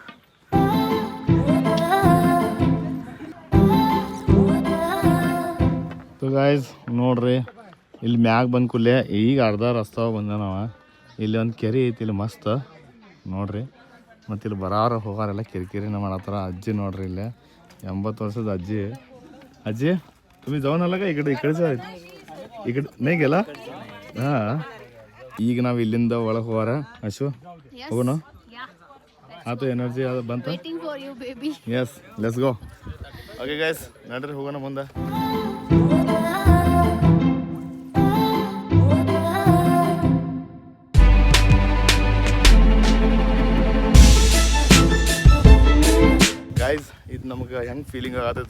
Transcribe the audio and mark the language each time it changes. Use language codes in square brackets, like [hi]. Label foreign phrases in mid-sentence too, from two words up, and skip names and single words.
[kn] ಗಾಯ್ಸ್ ನೋಡ್ರಿ ಇಲ್ಲಿ ಮ್ಯಾಗ ಬಂದ ಕೂಡಲೇ ಈಗ ಅರ್ಧ ರಸ್ತಾವ ಬಂದ ನಾವು. ಇಲ್ಲಿ ಒಂದು ಕೆರೆ ಐತಿ ಇಲ್ಲಿ ಮಸ್ತ್ ನೋಡ್ರಿ. ಮತ್ತು ಇಲ್ಲಿ ಬರಾರ ಹೋಗಾರೆಲ್ಲ ಕಿರಿಕಿರಿನ ಮಾಡತ್ತಾರ. ಅಜ್ಜಿ ನೋಡ್ರಿ ಇಲ್ಲಿ 80 ವರ್ಷದ ಅಜ್ಜಿ. ಅಜ್ಜಿ [mr] तुम्ही जाऊन आला का? इकडे सर इकडे नाही गेला? [kn] हां ಈಗ ನಾವು ಇಲ್ಲಿಂದ ಒಳಗೆ ಹೋಗಾರ ಅಶು ಹೋಗೋಣ ಆತು ಎನರ್ಜಿ ಅದು ಬಂತ [en] Waiting for you, baby. yes let's go okay guys [kn] ನಡ್ರಿ ಹೋಗೋಣ ಮುಂದೆ ಗೈಸ್ ಇದು ನಮಗೆ ಹೆಂಗೆ ಫೀಲಿಂಗ್ ಆಗತ್ತೈತೆ